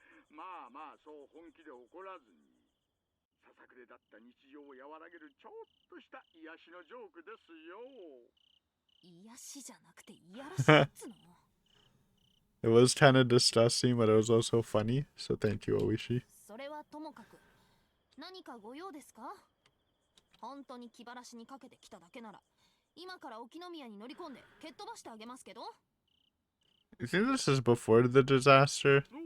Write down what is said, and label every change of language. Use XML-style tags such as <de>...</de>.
<ja>まあまあ、そう本気で怒らずに。ささくれだった日常を和らげるちょっとした癒しのジョークですよ。癒しじゃなくていやらしいっつの。</ja> <en>It was kind of disgusting, but it was also funny, so thank you, Oishi.</en> <ja>それはともかく、何かご用ですか？本当に気晴らしにかけてきただけなら、今から沖宮に乗り込んで蹴っ飛ばしてあげますけど。</ja> <en>You think this is before the disaster?</en>